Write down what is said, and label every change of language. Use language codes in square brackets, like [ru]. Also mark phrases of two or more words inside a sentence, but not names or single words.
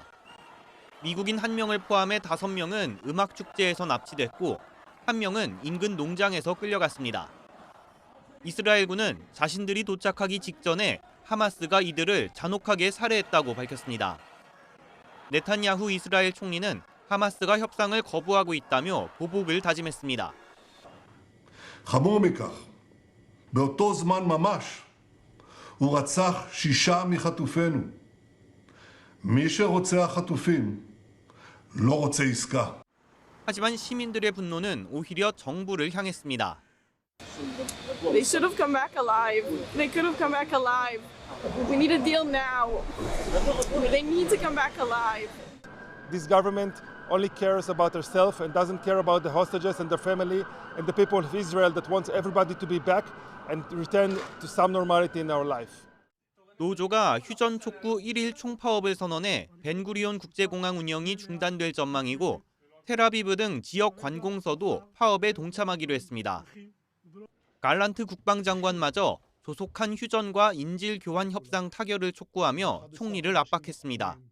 [ko] 미국인 1명을 포함해 5명은 음악축제에서 납치됐고 1명은 인근 농장에서 끌려갔습니다. 이스라엘군은 자신들이 도착하기 직전에 하마스가 이들을 잔혹하게 살해했다고 밝혔습니다. 네타냐후 이스라엘 총리는 하마스가 협상을 거부하고 있다며 보복을 다짐했습니다. [he] חמור מכך, באותו זמן ממש הוא רצח 6 מחטופינו. מי שרוצח חטופים לא רוצה עסקה. [ko] 하지만 시민들의 분노는 오히려 정부를 향했습니다. [en] They should have come back alive. They could have come back alive. We need a deal now. They need to come back alive. This government only cares about herself and doesn't care about the hostages and their family and the people of Israel that wants everybody to be back and return to some normality in our life. [ko] 노조가 휴전 촉구 1일 총파업을 선언해 벤구리온 국제공항 운영이 중단될 전망이고 텔아비브 등 지역 관공서도 파업에 동참하기로 했습니다. 갈란트 국방장관마저 조속한 휴전과 인질 교환 협상 타결을 촉구하며 총리를 압박했습니다.